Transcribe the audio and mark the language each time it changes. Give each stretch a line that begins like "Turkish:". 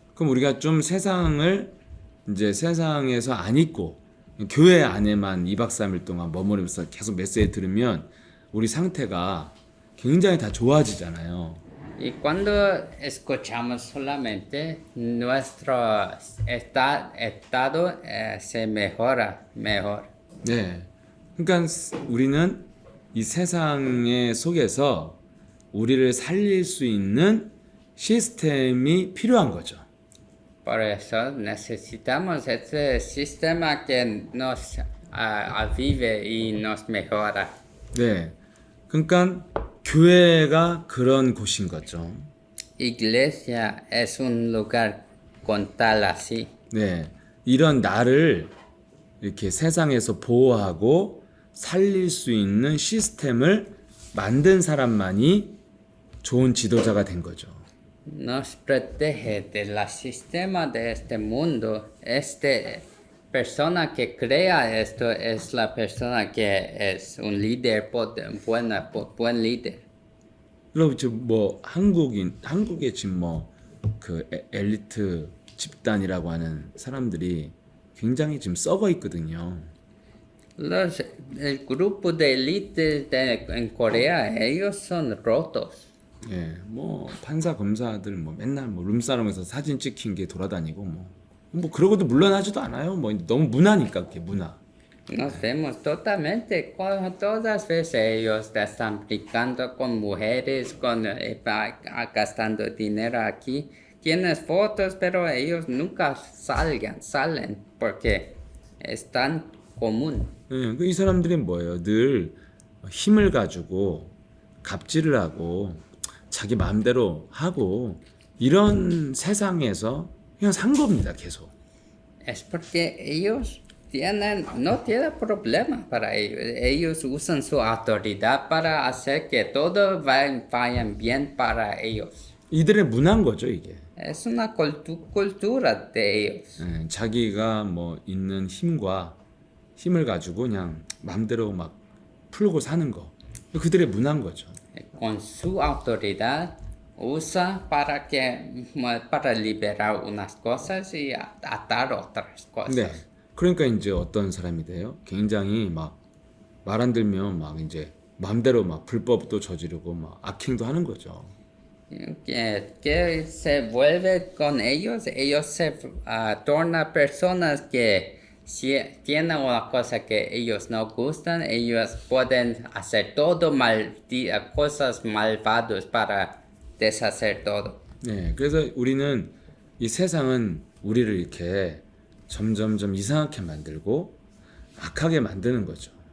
Korean: 그럼 우리가 좀 세상을 이제 세상에서 안 있고 교회 안에만 2박 3일 동안 머무르면서 계속 메시지 들으면 우리 상태가 굉장히 다 좋아지잖아요.
Spanish: Y cuando escuchamos solamente, nuestro estado se mejora mejor.
Korean: 네. 그러니까 우리는 이 세상의 속에서 우리를 살릴 수 있는 시스템이 필요한 거죠.
Spanish: Por eso necesitamos este sistema que nos avive y nos mejora.
Korean: 네. 그러니까 교회가 그런 곳인 거죠.
Spanish: Iglesia es un lugar con tal así.
Korean: 네. 이런 나를 이렇게 세상에서 보호하고 살릴 수 있는 시스템을 만든 사람만이 좋은 지도자가 된 거죠.
Spanish: Nos protege del sistema de este mundo. Persona que crea esto es la persona que es un líder, buen líder.
Korean: 그럼 지금 한국의 지금 그 엘리트 집단이라고 하는 사람들이 굉장히 지금 썩어 있거든요.
Spanish: El grupo de élite en Corea, ellos son rotos.
Korean: 예, 판사 검사들 맨날 룸사롱에서 사진 찍힌 게 돌아다니고 그러고도 물러나지도 않아요. 너무 문화니까 그게 문화.
Spanish: Nos vemos totalmente, todas veces ellos están brincando con mujeres, gastando dinero aquí. Tienes fotos, pero ellos nunca salen. porque es tan común.
Korean: 예, 이 사람들이 뭐예요? 늘 힘을 가지고 갑질을 하고 자기 마음대로 하고 이런 세상에서 그냥 산 겁니다, 계속.
Spanish: Es porque ellos no tienen problema para ellos. Ellos usan su autoridad para hacer que todo vayan bien para ellos.
Korean: 이들의 문화인 거죠, 이게.
Spanish: Es una cultura de ellos.
Korean: 예, 자기가 뭐 있는 힘을 가지고 그냥 마음대로 막 풀고 사는 거. 그들의 문화인 거죠.
Spanish: Con su autoridad usa para liberar unas cosas y atar otras cosas.
Korean: 네. 그러니까 이제 어떤 사람이 돼요? 굉장히 막 말 안 들면 막 이제 마음대로 막 불법도 저지르고 막 악행도 하는 거죠.
Spanish: Que se vuelve con ellos se torna personas que si tienen una cosa que ellos no gustan, ellos pueden hacer todo cosas malvadas para deshacer todo.
Korean: 네. 그래서 우리는 이 세상은 우리를 이렇게 점점점 이상하게 만들고 악하게 만드는 거죠.